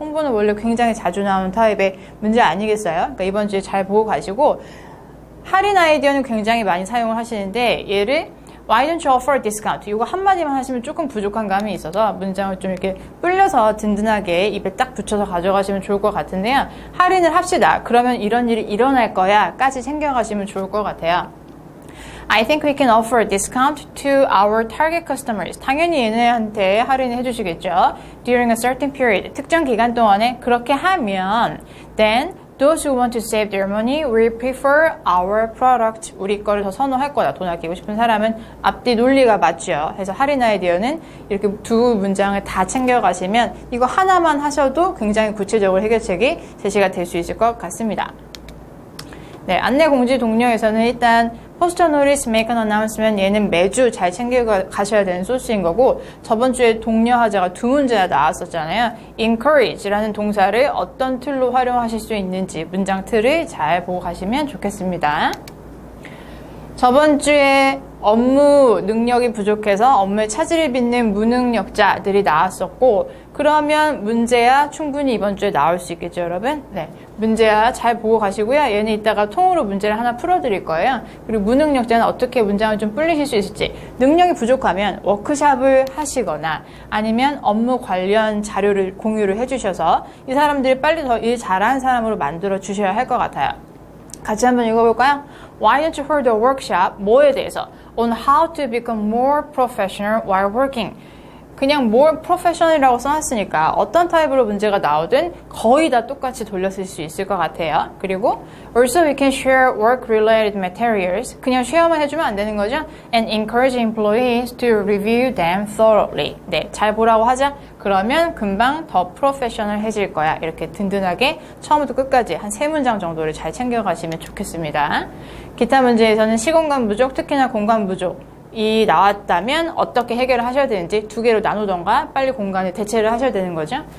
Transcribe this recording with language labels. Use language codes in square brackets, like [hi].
[ko] 홍보는 원래 굉장히 자주 나오는 타입의 문제 아니겠어요? 그러니까 이번 주에 잘 보고 가시고, 할인 아이디어는 굉장히 많이 사용을 하시는데 얘를 [en] Why don't you offer a discount? [ko] 이거 한마디만 하시면 조금 부족한 감이 있어서 문장을 좀 이렇게 불려서 든든하게 입에 딱 붙여서 가져가시면 좋을 것 같은데요. 할인을 합시다. 그러면 이런 일이 일어날 거야 까지 챙겨가시면 좋을 것 같아요. [en] I think we can offer a discount to our target customers. [ko] 당연히 얘네한테 할인을 해주시겠죠. [en] During a certain period. [ko] 특정 기간 동안에 그렇게 하면 [en] then those who want to save their money will prefer our product. [ko] 우리 거를 더 선호할 거다. 돈 아끼고 싶은 사람은 앞뒤 논리가 맞죠. 그래서 할인 아이디어는 이렇게 2 문장을 다 챙겨가시면 이거 하나만 하셔도 굉장히 구체적으로 해결책이 제시가 될 수 있을 것 같습니다. 네, 안내 공지 동료에서는 일단 포스터 노리스 [en] make an announcement, [ko] 얘는 매주 잘 챙겨 가셔야 되는 소스인 거고, 저번 주에 동료 하자가 2문제나 나왔었잖아요. encourage라는 동사를 어떤 틀로 활용하실 수 있는지 문장 틀을 잘 보고 가시면 좋겠습니다. 저번 주에 업무 능력이 부족해서 업무에 차질을 빚는 무능력자들이 나왔었고, 그러면 문제야 충분히 이번 주에 나올 수 있겠죠, 여러분? 네, 문제야 잘 보고 가시고요. 얘는 이따가 통으로 문제를 하나 풀어드릴 거예요. 그리고 무능력자는 어떻게 문장을 좀 불리실 수 있을지, 능력이 부족하면 워크샵을 하시거나 아니면 업무 관련 자료를 공유를 해주셔서 이 사람들이 빨리 더 일 잘하는 사람으로 만들어 주셔야 할 것 같아요. 같이 한번 읽어볼까요? [en] Why don't you hold a workshop? [ko] 뭐에 대해서? [en] On how to become more professional while working. [ko] 그냥 [en] more professional [ko] 이라고 써놨으니까 어떤 타입으로 문제가 나오든 거의 다 똑같이 돌려 쓸 수 있을 것 같아요. 그리고 [en] also we can share work-related materials. [ko] 그냥 쉐어만 해주면 안 되는 거죠. [en] And encourage employees to review them thoroughly. [ko] 네, 잘 보라고 하자. 그러면 금방 더 프로페셔널해질 거야. 이렇게 든든하게 처음부터 끝까지 한 3문장 정도를 잘 챙겨가시면 좋겠습니다. 기타 문제에서는 시공간 부족, 특히나 공간 부족이 나왔다면 어떻게 해결을 하셔야 되는지 2개로 나누던가 빨리 공간에 대체를 하셔야 되는 거죠.